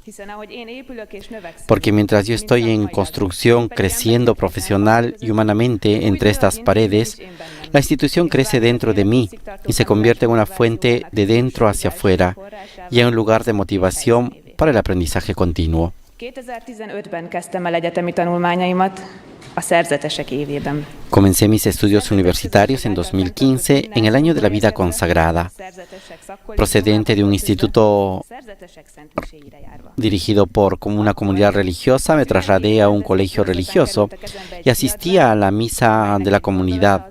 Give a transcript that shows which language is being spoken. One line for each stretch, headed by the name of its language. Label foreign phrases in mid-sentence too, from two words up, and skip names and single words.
Spanish: Porque mientras yo estoy en construcción, creciendo profesional y humanamente entre estas paredes, la institución crece dentro de mí y se convierte en una fuente de dentro hacia afuera y en un lugar de motivación para el aprendizaje continuo.
Hungarian: 2015-ben kezdtem el egyetemi tanulmányaimat a szerzetesek évében.
Spanish: Comencé mis estudios universitarios en 2015, en el año de la vida consagrada. Procedente de un instituto dirigido por una comunidad religiosa, me trasladé a un colegio religioso y asistía a la misa de la comunidad.